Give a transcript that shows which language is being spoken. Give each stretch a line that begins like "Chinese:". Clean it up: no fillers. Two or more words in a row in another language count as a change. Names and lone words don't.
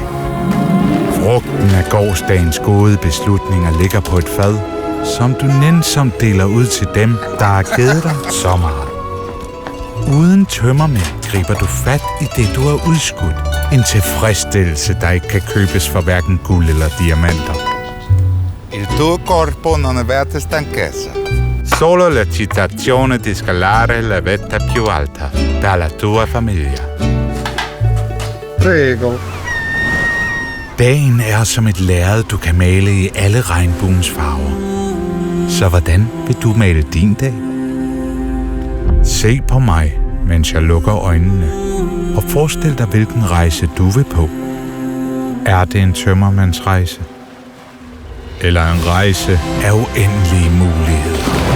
Danish: Frugten af gårsdagens gode beslutninger ligger på et fad, som du nænsomt deler ud til dem, der har givet dig så meget. Uden tømmermænd griber du fat i det, du har udskudt. En tilfredsstillelse, der ikke kan købes for hverken guld eller diamanter.
Italian: Il tuo corpo non è verte stanchezza. Solo l'eccitazione di scalare la vetta più alta dalla tua famiglia. Prego.
Danish: Dagen er som et lærred, du kan male i alle regnbuens farver. Så hvordan vil du male din dag? Se på mig, mens jeg lukker øjnene, og forestil dig, hvilken rejse du vil på. Er det en tømmermandsrejse? Eller en rejse af uendelige muligheder?